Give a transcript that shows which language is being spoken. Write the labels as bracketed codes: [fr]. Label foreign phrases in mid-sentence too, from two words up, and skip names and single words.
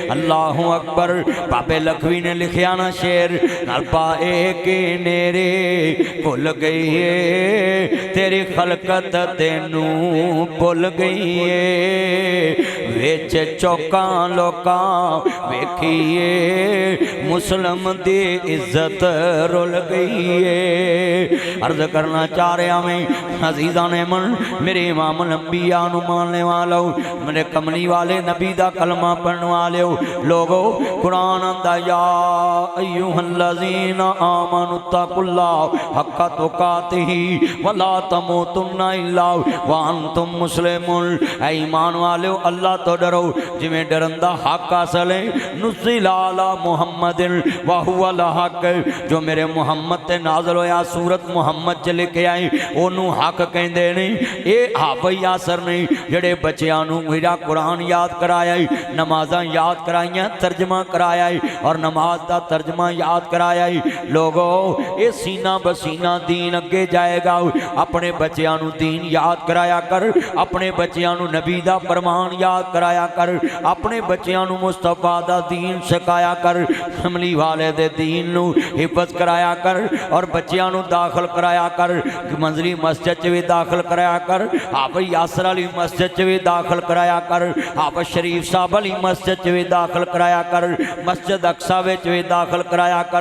[ar] الله أكبر [pa] بابے لکھوی نے لکھیا نا شعر ربا کی نیری بھل گئی ہے تیری خلقت تینوں بھل گئی وچ چوکاں لوکاں ویکھیے مسلم دی عزت رل گئی ہے. عرض کرنا چاہ رہا میں عزیزا نے من میرے امام انبیا نوں ماننے والو میرے کملی والے نبی دا کلمہ پڑھنے والے لوگو قرآن آندا [ar] يا أيها الذين آمنوا اتقوا الله حق تقاته ولا تموتن إلا وأنتم مسلمون. [pa] ایمان والے اللہ توں ڈرو جیویں ڈرن دا حق اصل ہے [ar] نزل على محمد وهو الحق [pa] جو میرے محمد تے نازل ہویا سورت محمد چ لکھے آئی اونوں حق حق کہتے نے یہ حافظ یاسر نے جہڑے بچوں نوں میرا قرآن یاد کرایا، نمازاں یاد کرائیاں، ترجمہ کرایا اور نماز کا ترجمہ یاد کرایا. لوگوں یہ سینہ بسینہ دین اگے جائے گا. اپنے بچوں نوں دین یاد کرایا کر، اپنے بچوں نوں نبی دا فرمان یاد کرایا کر، اپنے بچوں نوں مصطفیٰ دا دین سکھایا کر، کملی والے دے دین نوں حفظ کرایا کر اور بچوں نوں داخل کرایا کر. منجری مسجد چ بھی داخل کرایا کر، حافظ یاسر علی مسجد چ بھی داخل کرایا کر، حافظ شریف صاحب علی مسجد چ بھی داخل کرایا کر، مسجد اقصیٰ وچ بھی داخل کرایا کر.